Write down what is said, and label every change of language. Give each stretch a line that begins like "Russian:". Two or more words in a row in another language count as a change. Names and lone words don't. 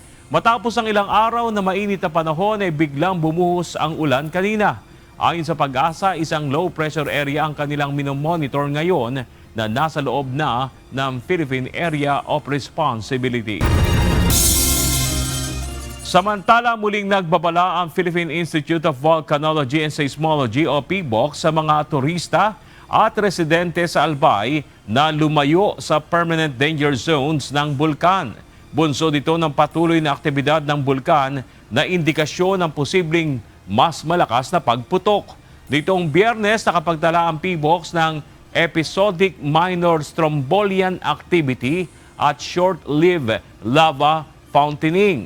Filipino: Matapos ang ilang araw na mainit na panahon ay biglang bumuhos ang ulan kanina. Ayon sa Pag-asa, isang
English: low pressure area
Filipino: ang kanilang minomonitor ngayon na nasa loob na ng Philippine Area of Responsibility. Samantala, muling nagbabala ang Philippine Institute of Volcanology and Seismology o PBOC sa mga turista at residente sa Albay na lumayo sa
English: permanent danger zones
Filipino: ng bulkan. Bunso dito ng patuloy na aktibidad ng bulkan na indikasyon ng posibleng mas malakas na pagputok. Ditong Biyernes, nakapagtala ang PBOC ng
English: episodic minor strombolian activity
Filipino: at
English: short-lived lava fountaining.